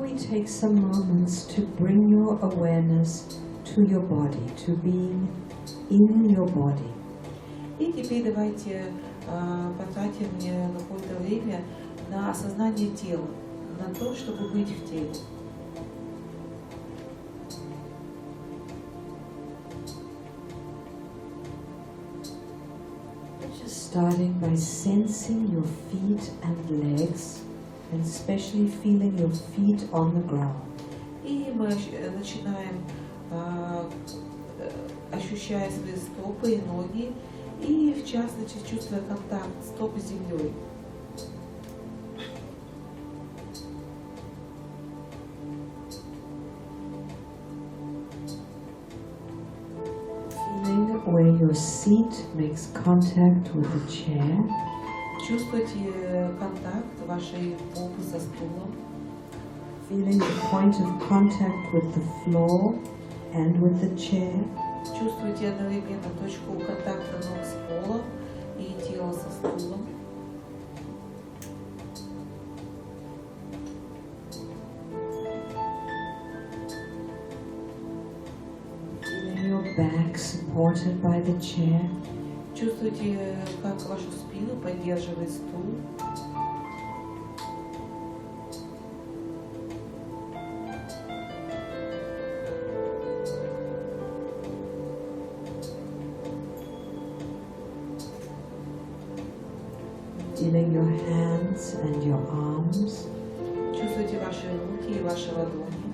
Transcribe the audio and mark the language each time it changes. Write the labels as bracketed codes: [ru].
[en] take some moments to bring your awareness to your body, to being in your body. [ru] И теперь давайте потратим какое-то время на осознание тела, на то, чтобы быть в теле. [en] Just starting by sensing your feet and legs, and especially feeling your feet on the ground. [ru] И мы начинаем, ощущая свои стопы и ноги, и в частности чувствуя контакт стоп с землей. [en] Feeling where your seat makes contact with the chair. [ru] Чувствуйте контакт вашей попы со стулом. [en] Feeling the point of contact with the floor and with the chair. [ru] Чувствуйте одновременно точку контакта ног с полом и тела со стулом. [en] Feeling your back supported by the chair. [ru] Чувствуйте, как вашу спину поддерживает стул. [en] Feeling your hands and your arms. [ru] Чувствуйте ваши руки и ваши ладони.